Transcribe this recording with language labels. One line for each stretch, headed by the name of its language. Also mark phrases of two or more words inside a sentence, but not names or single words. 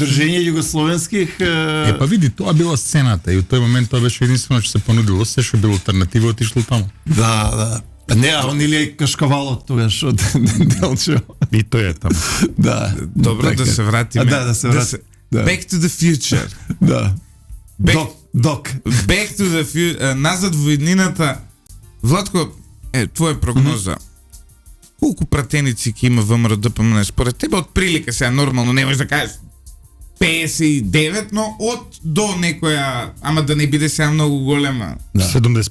Serbian: удржење југословенских
Macedonian: Па види, тоа била сцената и од тој момент тоа беше единствено што се понудило, се што било алтернатива отишло таму. да. Не, а он или е кашкавалот тогаш од Делчо. И тој е таму. Да. Добро така. да се вратиме. Да се вратиме. Да.
English: Back to the future.
Macedonian: Да.
English: Back,
Macedonian: Док.
English: back to the future.
Macedonian: Назад во иднината. Владко, твоја прогноза. Колку пратеници ќе има ВМРО ДПМН според тебе од прилика сега нормално не можеш да кажеш 59, но од до некоја, ама да не биде сега многу голема. 75.